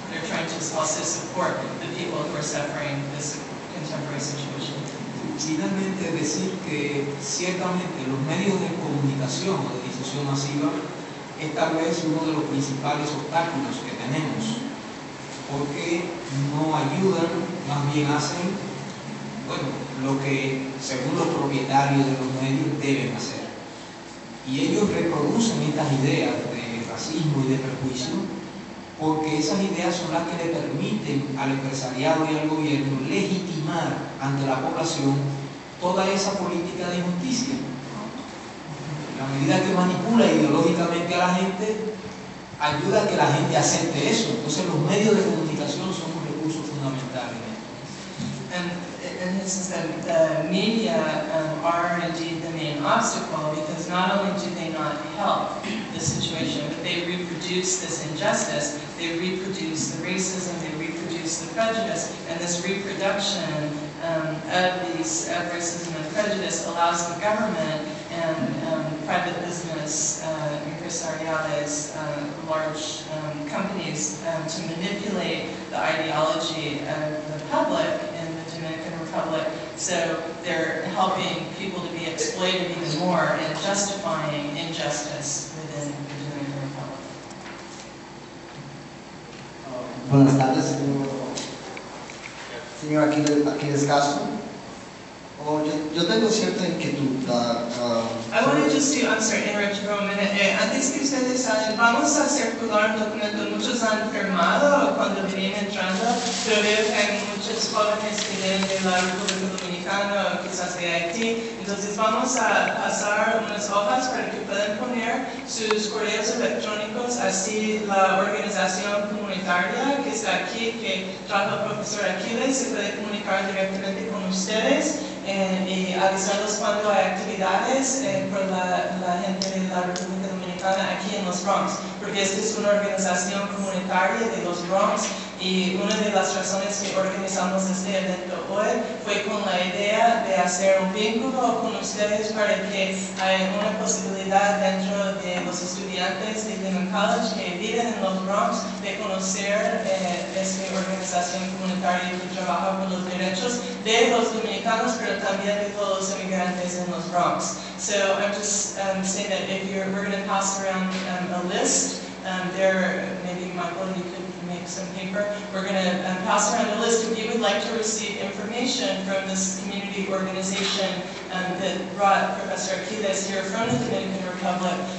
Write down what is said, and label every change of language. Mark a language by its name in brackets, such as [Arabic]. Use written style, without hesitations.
[English] They're trying to also support the people who are suffering this contemporary situation. [Spanish] Finalmente, decir que ciertamente los medios de comunicación o de difusión masiva es tal vez uno de los principales obstáculos que tenemos, porque no ayudan, más bien hacen, bueno, lo que según los propietarios de los medios deben hacer. Y ellos reproducen estas ideas de racismo y de prejuicio porque esas ideas son las que le permiten al empresariado y al gobierno legitimar ante la población toda esa política de injusticia. La medida que manipula ideológicamente a la gente ayuda a que la gente acepte eso. Entonces los medios de comunicación son lamentablemente. [English] And this is the media are indeed the main obstacle, because not only do they not help the situation, but they reproduce this injustice, they reproduce the racism, they reproduce the prejudice, and this reproduction of racism and prejudice allows the government and private business, empresariales, large companies to manipulate the ideology of the public in the Dominican Republic. So they're helping people to be exploited even more and justifying injustice within the Dominican Republic. [Spanish] Buenas tardes, señor Aquiles Castro. Yo tengo cierta inquietud. [English] I wanted just to, I'm sorry, interrupt you for a minute. [Spanish] Antes que ustedes salen, vamos a circular un documento. Muchos han firmado cuando venían entrando, pero veo que hay muchos jóvenes que vienen de la República Dominicana o quizás de Haití. Entonces vamos a pasar unas hojas para que puedan poner sus correos electrónicos. Así la organización comunitaria que está aquí, que trabaja el profesor Aquiles, se puede comunicar directamente con ustedes. Y avisarlos cuando hay actividades por la gente de la República Dominicana aquí en los Bronx, porque esta es una organización comunitaria de los Bronx, y una de las razones que organizamos este evento hoy fue con la idea de hacer un vínculo con ustedes para que haya una posibilidad dentro de los estudiantes de Lehman College que viven en los Bronx de conocer esta organización comunitaria que trabaja por los derechos de los dominicanos, pero también de todos los inmigrantes en los Bronx. [English] So I'm just saying that if we're going to pass around a list, maybe Michael, you could make some paper. We're going to pass around a list if you would like to receive information from this community organization that brought Professor Aquiles here from the Dominican Republic.